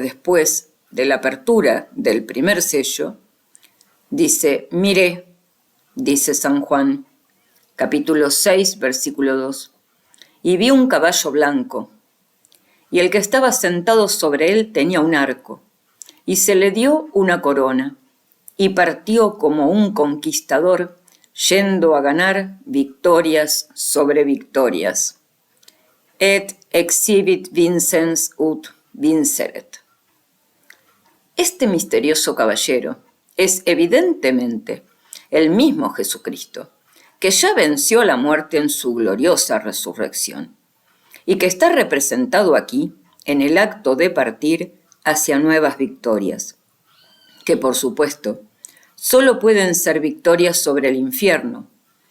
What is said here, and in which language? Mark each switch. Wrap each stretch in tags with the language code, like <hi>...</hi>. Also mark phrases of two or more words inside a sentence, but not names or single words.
<es>después de la apertura del primer sello, dice: miré, dice San Juan, capítulo 6, versículo 2, y vi un caballo blanco, y el que estaba sentado sobre él tenía un arco, y se le dio una corona, y partió como un conquistador, yendo a ganar victorias sobre victorias.</es> <la>Et exhibit vincens ut vinceret.</la> <es>Este misterioso caballero es evidentemente el mismo Jesucristo, que ya venció la muerte en su gloriosa resurrección, y que está representado aquí en el acto de partir hacia nuevas victorias, que por supuesto solo pueden ser victorias sobre el infierno,</es>